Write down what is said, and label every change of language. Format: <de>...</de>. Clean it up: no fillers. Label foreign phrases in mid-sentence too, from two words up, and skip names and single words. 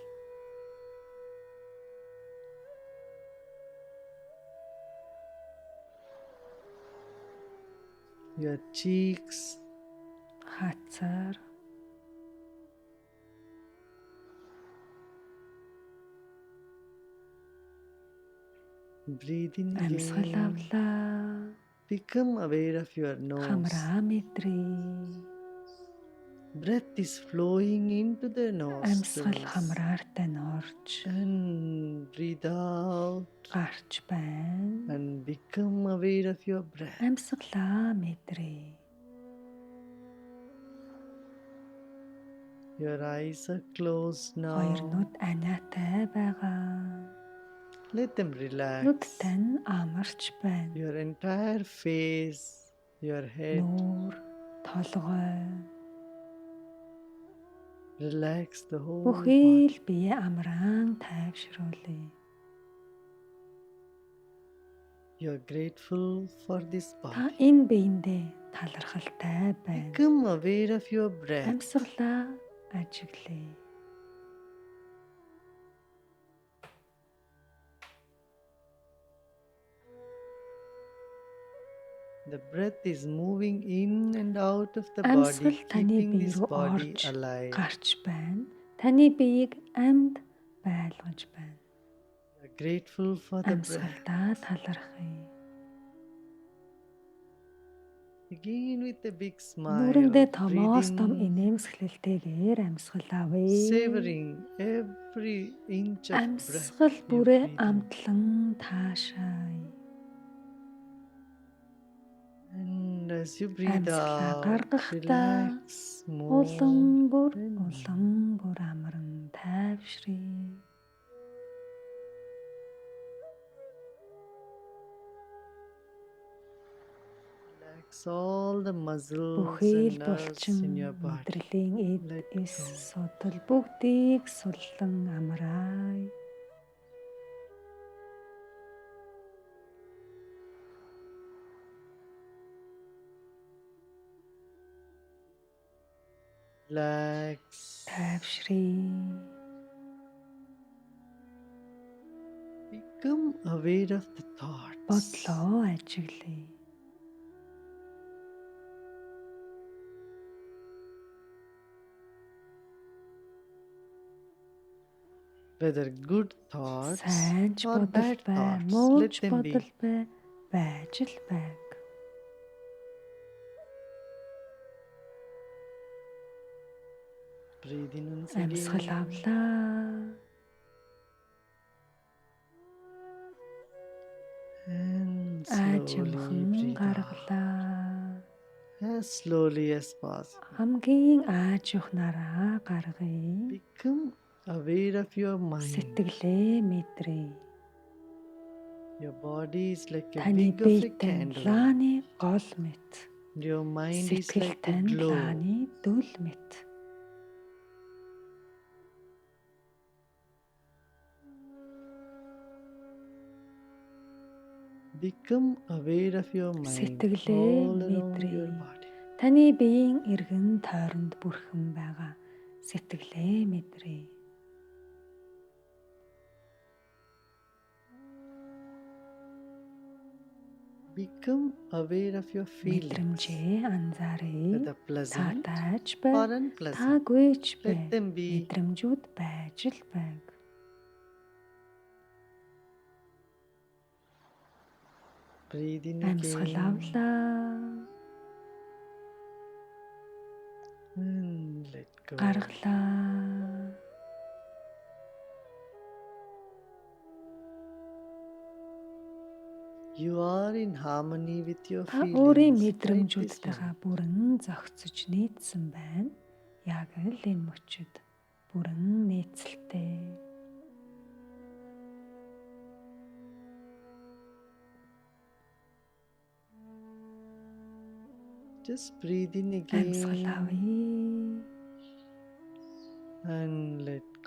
<en>your cheeks,</en> <mn>Хацар.</mn> <en>breathe in</en> <mn>Амьсгал</mn> <en>again.</en> <mn>авлаа.</mn> <en>Become aware of your nose.</en> <mn>Хамраа мэдрээ.</mn> <en>Breath is flowing into the</en> <mn>Амьсгал</mn> <en>nostrils.</en> <mn>хамраартай норж</mn> <en>And breathe out.</en> <mn>гарч байна.</mn> <en>And become aware of your breath.</en> <mn>Амьсгалаа мэдрээ.</mn> <en>Your eyes are closed now.</en> <mn>Хоёр нүд аниатай байгаа.</mn> <en>Let them relax.</en> <mn>Нүдтэй нь амарч байна.</mn> <en>Your entire face, your head,</en> <mn>Нүүр, толгой,</mn> <en>Relax the whole</en> <mn>Бүхий</mn> <en>body.</en> <mn>л бие амраан тайвшруулъя.</mn> <en>You're grateful for this</en> <mn>Та</mn> <en>body.</en> <mn>энэ биендээ талархалтай байна.</mn> <en>Become aware of your breath.</en> <mn>Амьсгалаа ажиглая.</mn> <en>The breath is moving in and out of the</en> <mn>Амьсгал</mn> <en>body,</en> <mn>таны</mn> <en>keeping</en> <mn>бие</mn> <en>this</en> <mn>рүү</mn> <en>body</en> <mn>орж</mn> <en>alive.</en> <mn>гарч байна. Таны биеийг амьд байлгаж байна.</mn> <en>You're grateful for the breath.</en> <mn>Амьсгалдаа талархъя.</mn> <en>Begin with a big smile.</en> <mn>Нүрэндээ томоос том</mn> <en>Breathing,</en> <mn>инээмсэглэлтэйгээр амьсгал авъя.</mn> <en>savoring every inch of breath.</en> <mn>Амьсгал</mn> <en>you</en> <mn>бүрээ</mn> <en>breathe in.</en> <mn>амтлан таашаая.</mn> <en>And as you breathe</en> <mn>Амьсгалаа</mn> <en>out,</en> <mn>гаргахдаа</mn> <en>relax more.</en> <mn>улам бүр</mn> <en>and</en> <mn>амаран тайвшрая.</mn> <en>Relax all the muscles</en> <mn>Бүхий л</mn> <en>and nerves</en> <mn>булчин</mn> <en>in your body.</en> <mn>мэдрэлийн эд</mn> <en>Let</en> <mn>эс</mn> <en>go.</en> <mn>судал бүгдийг суллан амраая.</mn> <en>Relax.</en> <mn>Тайвшрая.</mn> <en>Become aware of the thoughts.</en> <mn>Бодлоо ажиглая.</mn> <en>Whether good thoughts</en> <mn>Сайн ч</mn> <en>or</en> <mn>бодол</mn> <en>bad</en> <mn>бай,</mn> <en>thoughts,</en> <mn>муу</mn> <en>let</en> <mn>ч</mn> <en>them be.</en> <mn>бодол бай, байж л байг.</mn> <en>Breathe in once</en> <mn>Амьсгал</mn> <en>again.</en> <mn>авлаа.</mn> <en>And slowly</en> <mn>Аажимхан</mn> <en>breathe out.</en> <mn>гаргалаа.</mn> <en>As slowly as possible.</en> <mn>Хамгийн ааж ухнараа гаргая.</mn> <en>Become aware of your mind.</en> <mn>Сэтгэлээ мэдрээ.</mn> <en>Your body is like a</en> <mn>Таны</mn> <en>wick of a</en> <mn>биетэн</mn> <en>candle.</en> <mn>лааны гол мэт.</mn> <en>Your mind is</en> <mn>Сэтгэл</mn> <en>like a</en> <mn>тань</mn> <en>glow.</en> <mn>лааны дүл мэт.</mn> <en>Become aware of your mind</en> <mn>Сэтгэлээ</mn> <en>all around your</en> <mn>мэдрээ.</mn> <en>body.</en> <mn>Таны биеийн эргэн тойронд бүрхэн байгаа сэтгэлээ мэдрээ.</mn> <en>Become aware of your feelings,</en> <mn>Мэдрэмжээ анзаарай.</mn> <en>whether pleasant</en> <mn>Таатайч</mn> <en>or</en> <mn>бай,</mn> <en>unpleasant.</en> <mn>таагүйч бай.</mn> <en>Let them be.</en> <mn>Мэдрэмжүүд байж л байг.</mn> <en>Breathe in</en> <mn>Амьсгал</mn> <en>again</en> <mn>авлаа.</mn> <en>and let go.</en> <mn>Гаргалаа.</mn> <en>You are in harmony with your</en> <mn>Та өөрийн</mn> <en>feelings. Right this</en> <mn>мэдрэмжүүдтэйгээ бүрэн зохицож нийцсэн байна. Яг л энэ мөчид бүрэн нийцэлтэй.</mn> <en>Just breathe in</en> <mn>Амьсгал</mn> <en>again</en> <mn>авъя.</mn> <en>and let go.</en>